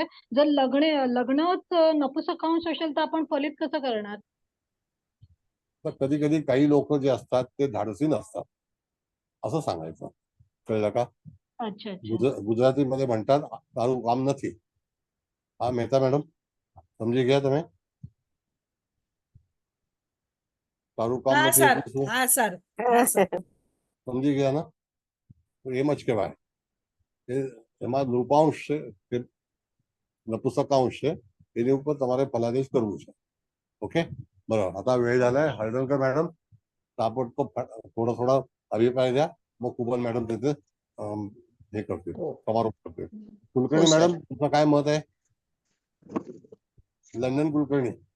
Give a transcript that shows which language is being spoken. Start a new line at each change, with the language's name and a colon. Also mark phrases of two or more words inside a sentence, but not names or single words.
Marathi: जर लग्नच नपुसकांश असेल तर आपण फलित कसं करणार? तर कधी कधी काही लोक जे असतात ते धाडसी नसतात असं सांगायचं, कळलं का? अच्छा. गुजरातीमध्ये म्हणतात
Gujarati: તારું કામ નથી. હા મહેતા મેડમ સમજી ગયા તમે? તારું કામ નથી એટલે શું? હા સર. સમજી ગયા ને? તો એમ જ કહેવાય. એમાં નૃપાંશ છે કે નપુસકાંશ છે એની ઉપર તમારે ફલાદેશ કરવું છે.
Marathi: ओके, बरोबर. आता वेळ झालाय. हळदणकर मॅडम ताबडतोब थोडा अभिप्राय द्या, मग कुबल मॅडम त्याचे हे करतील, समारोप करतील. कुलकर्णी मॅडम तुमचं काय मत आहे? लंडन कुलकर्णी.